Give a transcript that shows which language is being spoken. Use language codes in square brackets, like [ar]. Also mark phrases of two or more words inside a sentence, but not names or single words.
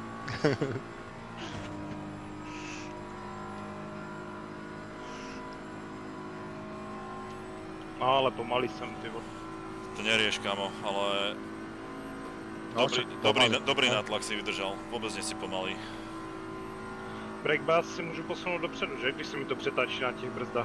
[cs] No ale pomalý jsem, ty vole. [sk] To nerieš, kamo, ale... No, Dobrý nátlak si vydržal, vôbec nie si pomalý. [cs] Breakbass si můžu posunout dopředu, že? Když se mi to přetáčí na těch brzdách.